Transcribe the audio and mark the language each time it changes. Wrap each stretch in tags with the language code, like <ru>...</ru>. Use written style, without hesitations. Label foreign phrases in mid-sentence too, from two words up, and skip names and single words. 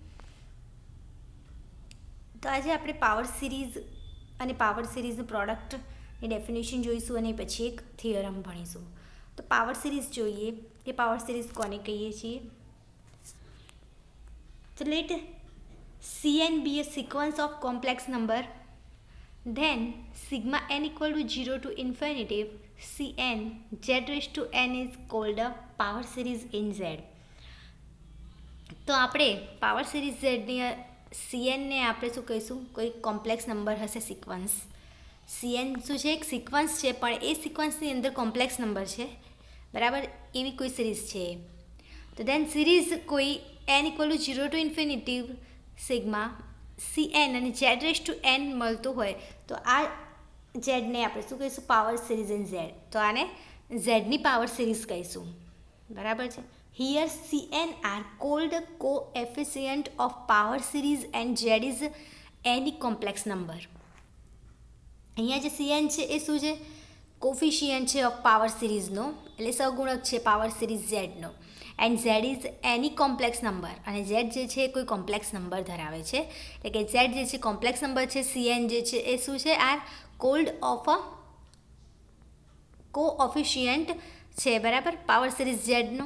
<gu>તો આજે આપણે</gu> <en>power series</en> <gu>અને પાવર સિરીઝનું પ્રોડક્ટની ડેફિનેશન જોઈશું અને પછી એક થિયરમ ભણીશું. તો</gu> <en>power series</en> <gu>જોઈએ કે</gu> <en>power series</en> <gu>કોને કહીએ છીએ.</gu> <en>તો લેટ Cn be a sequence of complex number, then sigma n equal to 0 to infinitive Cn z raised to n is called a power series in Z.</en> <gu>તો આપણે</gu> <en>power series</en> <gu>ઝેડની સીએનને આપણે શું કહીશું, કોઈ</gu> <en>complex number</en> <gu>હશે સિક્વન્સ. સીએન શું છે, એક સિક્વન્સ છે, પણ એ સિક્વન્સની અંદર</gu> <en>complex number</en> <gu>છે, બરાબર, એવી કોઈ સિરીઝ છે. તો</gu> <en>then series</en> <gu>કોઈ</gu> <en>n equal to 0 to infinitive sigma Cn</en> <gu>અને</gu> <en>z raise to n</en> <gu>મળતું હોય તો આ ઝેડને આપણે શું કહીશું,</gu> <en>power series in Z.</en> <gu>તો આને ઝેડની</gu> <en>power series</en> <gu>કહીશું, બરાબર છે.</gu> <en>Here Cn are called coefficient of power series and Z is any complex number.</en> <gu>અહીંયા જે Cn છે એ શું છે, કોફિશિયન્ટ છે</gu> <en>of power</en> <gu>સિરીઝનો, એટલે સહગુણક છે</gu> <en>power series</en> <gu>ઝેડનો.</gu> <en>and Z is any complex number,</en> <gu>અને ઝેડ જે છે એ કોઈ</gu> <en>complex number</en> <gu>ધરાવે છે, એટલે કે ઝેડ જે છે</gu> <en>complex number</en> <gu>છે. Cn જે છે એ શું છે,</gu> <en>are called of a coefficient</en> <gu>છે, બરાબર,</gu> <en>power series</en> <gu>ઝેડનો.</gu>